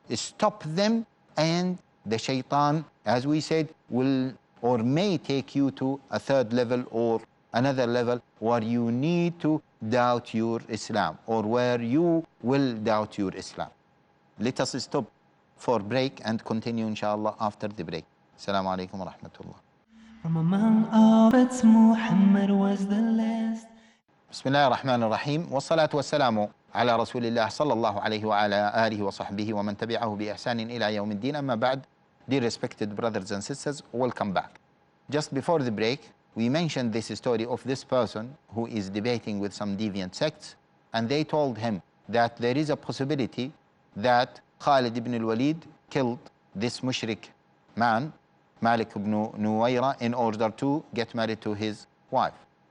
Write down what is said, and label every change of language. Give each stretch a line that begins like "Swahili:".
English: Stop them, and the shaitan, as we said, will or may take you to a third level or another level where you need to doubt your Islam, or where you will doubt your Islam. Let us stop for break and continue inshallah after the break. Assalamu alaikum wa rahmatullah. From among all prophets, Muhammad was the last.
Arabic: بسم الله الرحمن الرحيم والصلاة والسلام على رسول الله صلى الله عليه وعلى آله وصحبه ومن تبعه بإحسان إلى يوم الدين. أما بعد,
English: dear respected brothers and sisters, welcome back. Just before the break, we mentioned this story of this person who is debating with some deviant sects, and they told him that there is a possibility that Khalid ibn al-Walid killed this mushrik man, Malik ibn Nuwayra, in order to get married to his wife.